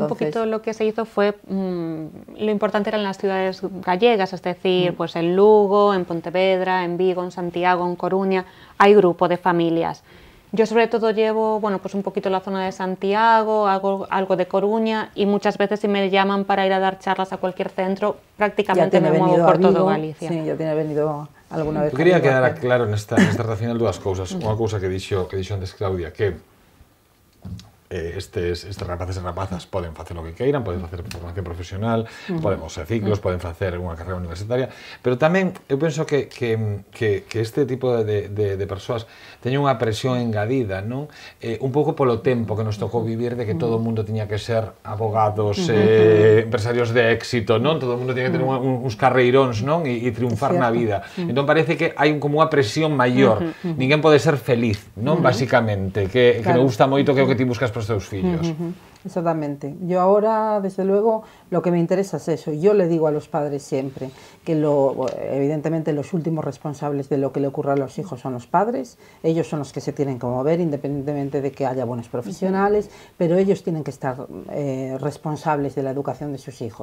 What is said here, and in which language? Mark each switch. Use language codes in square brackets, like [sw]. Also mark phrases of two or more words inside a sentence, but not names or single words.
[es] un poquito lo que se hizo fue, lo importante eran las ciudades gallegas, es decir, pues en Lugo, en Pontevedra, en Vigo, en Santiago, en Coruña, hay grupo de familias. Yo sobre todo llevo, bueno, pues un poquito la zona de Santiago, hago algo de Coruña y muchas veces si me llaman para ir a dar charlas a cualquier centro, prácticamente me muevo por todo Galicia. Sí, ya tiene venido alguna vez. [gl] Eu quería quedar claro nesta reta final dúas cousas. Unha cousa que dixo antes Claudia, que estes rapaces e rapazas poden facer o que queiran, poden facer formación profesional, podemos ser ciclos, poden facer unha carreira universitaria, pero tamén eu penso que este tipo de persoas teñen unha presión engadida, non? Un pouco polo tempo que nos tocou vivir de que todo o mundo tiña que ser abogados, empresarios de éxito, non? Todo o mundo tiña que ter uns carreiróns, non? E triunfar na vida. Entón parece que hai como unha presión maior. Ninguén pode ser feliz, non? Basicamente, que me gusta moito que é o que ti buscas para os teus fillos. Exactamente. [es] Yo ahora, desde luego, lo que me interesa es eso. Yo le digo a los padres siempre que evidentemente los últimos responsables de lo que le ocurra a los hijos son los padres. Ellos son los que se tienen que mover, independientemente de que haya buenos profesionales, pero ellos tienen que estar responsables de la educación de sus hijos.